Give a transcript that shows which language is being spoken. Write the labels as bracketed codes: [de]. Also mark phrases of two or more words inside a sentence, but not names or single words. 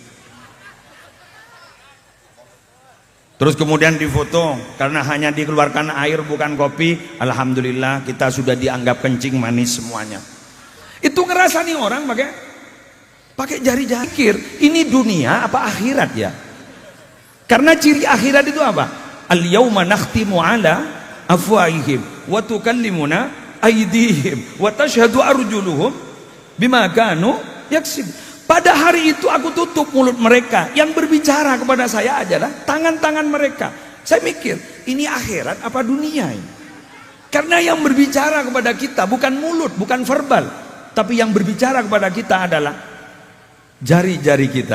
[id] Terus kemudian difoto, karena hanya dikeluarkan air bukan kopi. Alhamdulillah kita sudah dianggap kencing manis semuanya. Itu ngerasani orang pakai jari-jari. Ini dunia apa akhirat ya? Karena ciri akhirat itu apa? [ar] اليوم نختم على أفواههم وتكلمنا أيديهم وتشهد أرجلهم بما كانوا يكسب. [id] Pada hari itu aku tutup mulut mereka, yang berbicara kepada saya adalah tangan-tangan mereka. Saya mikir, ini akhirat apa dunia ini? Karena yang berbicara kepada kita bukan mulut, bukan verbal, tapi yang berbicara kepada kita adalah jari-jari kita.